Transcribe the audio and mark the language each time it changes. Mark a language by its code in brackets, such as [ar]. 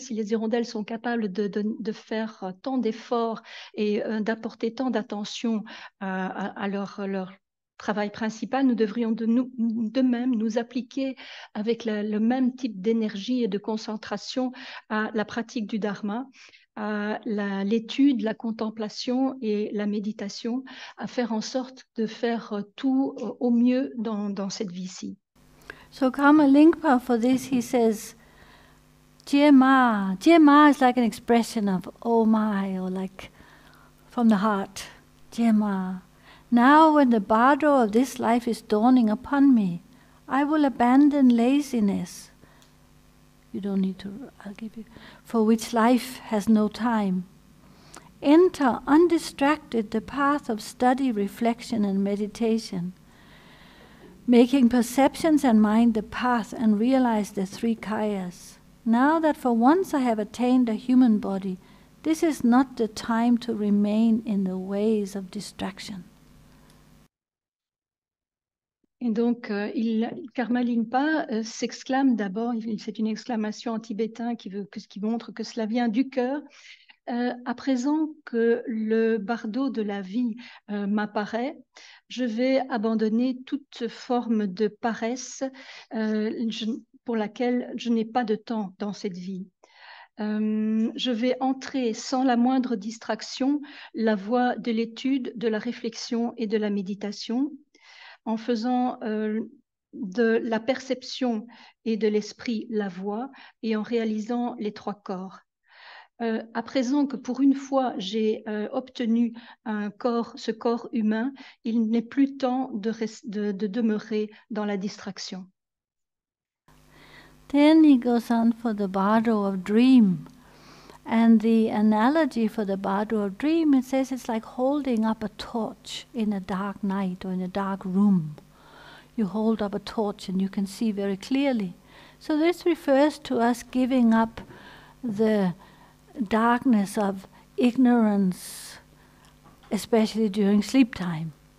[fr] Si les hirondelles sont capables de faire tant d'efforts et d'apporter tant d'attention à leur travail principal, nous devrions de même nous appliquer avec le même type d'énergie et de concentration à la pratique du Dharma, à l'étude, la contemplation et la méditation, à faire en sorte de faire tout au mieux dans cette vie-ci. [en] So Karma Lingpa, for this, he says, Jie-ma. Jie-ma is like an expression of oh my, or like from the heart. Jie-ma. Now when the bardo of this life is dawning upon me, I will abandon laziness. You don't need to, I'll give you. For which life has no time. Enter undistracted the path of study, reflection, and meditation, making perceptions and mind the path and realize the three kayas. Now that for once I have attained a human body, this is not the time to remain in the ways of distraction. [fr] Et donc, Karma Lingpa s'exclame d'abord, c'est une exclamation en tibétain qui montre que cela vient du cœur. À présent que le bardo de la vie m'apparaît, je vais abandonner toute forme de paresse pour laquelle je n'ai pas de temps dans cette vie. Je vais entrer sans la moindre distraction la voie de l'étude, de la réflexion et de la méditation, en faisant de la perception et de l'esprit la voie et en réalisant les trois corps. À présent que pour une fois j'ai obtenu ce corps humain, il n'est plus temps de demeurer dans la distraction. [en] Then he goes on for the bardo of dream. And the analogy for the bardo of dream, it says it's like holding up a torch in a dark night or in a dark room. You hold up a torch and you can see very clearly. So this refers to us giving up the darkness of ignorance, especially during sleep time.